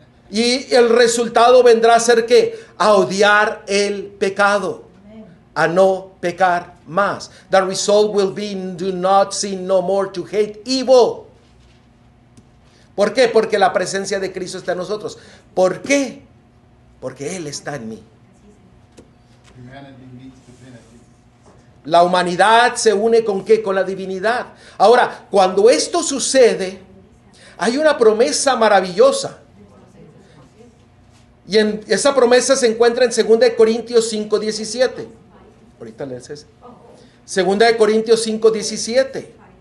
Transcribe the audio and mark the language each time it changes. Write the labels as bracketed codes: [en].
[es] Y el resultado vendrá a ser ¿qué? A odiar el pecado, a no pecar más. [en] The result will be do not sin no more, to hate evil. [es] ¿Por qué? Porque la presencia de Cristo está en nosotros. ¿Por qué? Porque Él está en mí. [en] Humanity meets divinity. [es] La humanidad se une ¿con qué? Con la divinidad. Ahora, cuando esto sucede, hay una promesa maravillosa. Y esa promesa se encuentra en 2 Corintios 5:17. Ahorita lees eso. 2 Corintios 5:17.